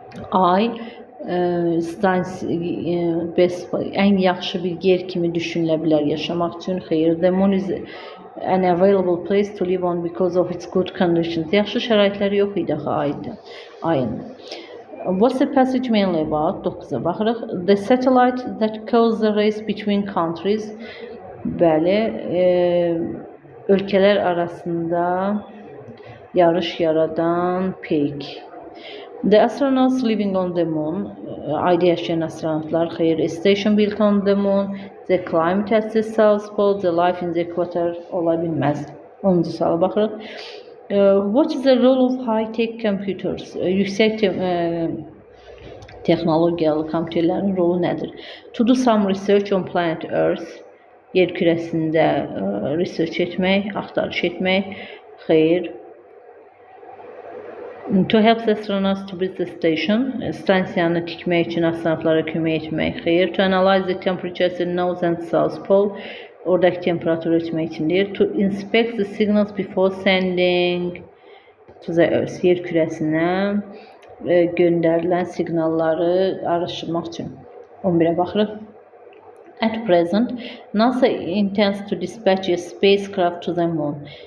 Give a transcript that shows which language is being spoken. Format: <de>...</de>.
<az>Ay ən yaxşı bir yer kimi düşünülə bilər yaşamaq üçün.</az> <en>Xeyr, the moon is an available place to live on because of its good conditions.</en> <az>Yaxşı şəraitləri yox idi ayın.</az> <en>What's the passage mainly about?</en> <az>9-a baxırıq.</az> <en>The satellite that caused the race between countries.</en> <az>Bəli, ölkələr arasında yarış yaradan peyk.</az> <en>The astronauts living on the moon,</en> <az>ayda yaşayan astronavtlar, xeyr,</az> <en>a station built on the moon, the climate at the south pole, the life in the equator</en> <az>ola bilməz. 10-cu suala baxırıq.</az> <en>What is the role of high-tech computers?</en> <az>Yüksək texnologiyalı kompüterlərin rolu nədir?</az> <en>To do some research on planet Earth,</en> <az>yer kürəsində research etmək, axtarış etmək, xeyr.</az> <en>To help the astronauts to build the station,</en> <az>stansiyanı tikmək üçün astronavtlara kömək etmək, xeyr.</az> <en>To analyze the temperatures in north and south pole,</en> <az>oradakı temperaturu ölçmək üçündür.</az> <en>To inspect the signals before sending to the Earth,</en> <az>yer kürəsinə göndərilən siqnalları araşdırmaq üçün. 11-ə baxırıq.</az> <en>At present, NASA intends to dispatch a spacecraft to the moon.</en>